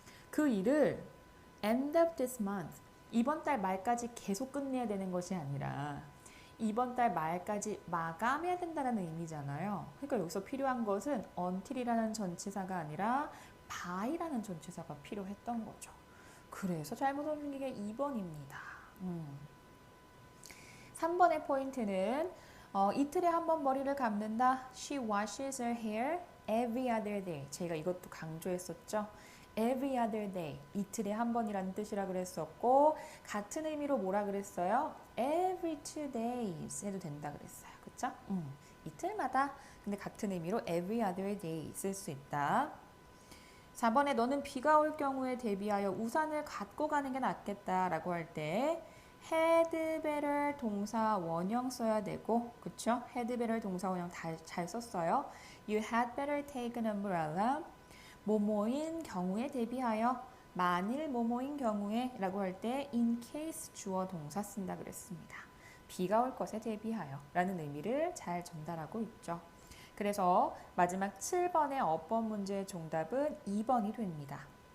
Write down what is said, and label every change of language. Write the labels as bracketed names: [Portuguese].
[Korean] 그 일을 [English] end of this month, [Korean] 이번 달 말까지 계속 끝내야 되는 것이 아니라 이번 달 말까지 마감해야 된다는 의미잖아요. 그러니까 여기서 필요한 것은 until이라는 전치사가 아니라 by라는 전치사가 필요했던 거죠. 그래서 잘못 옮긴 게 2번입니다. 3번의 포인트는 이틀에 한 번 머리를 감는다. [English] She washes her hair every other day. [Korean] 제가 이것도 강조했었죠. [English] Every other day. [Korean] 이틀에 한 번이라는 뜻이라 그랬었고 같은 의미로 뭐라 그랬어요? [English] Every 2 days [Korean] 해도 된다 그랬어요. 그쵸? 이틀마다. 근데 같은 의미로 [English] every other day [Korean] 쓸 수 있다. 4번에 너는 비가 올 경우에 대비하여 우산을 갖고 가는 게 낫겠다라고 할 때 had better 동사 원형 써야 되고, 그쵸? had better 동사 원형 잘 썼어요. [English] You had better take an umbrella. [Korean] 뭐뭐인 경우에 대비하여, 만일 뭐뭐인 경우에 라고 할 때 in case 주어 동사 쓴다 그랬습니다. 비가 올 것에 대비하여 라는 의미를 잘 전달하고 있죠. 그래서 마지막 7번의 어법 문제의 정답은 2번이 됩니다.